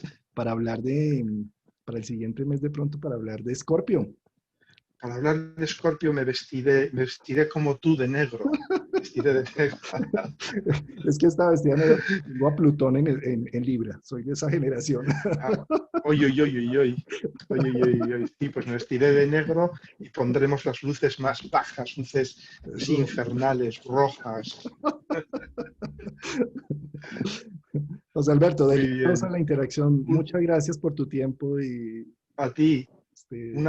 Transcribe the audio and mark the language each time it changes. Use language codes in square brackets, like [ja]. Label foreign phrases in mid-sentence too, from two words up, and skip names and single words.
[es] para hablar para el siguiente mes de pronto, para hablar de Escorpio. Para hablar de Escorpio me vestiré como tú de negro. Me vestiré de negro. Es que esta vestida negra, tengo a Plutón en Libra, soy de esa generación. Ah, oy, oy, oy, oy, oy. Oy, oy, oy, oy. Sí, pues me vestiré de negro y pondremos las luces más bajas, luces así infernales, rojas. José Alberto, Muy deliciosa bien. la interacción. Un- Muchas gracias por tu tiempo y a ti, este,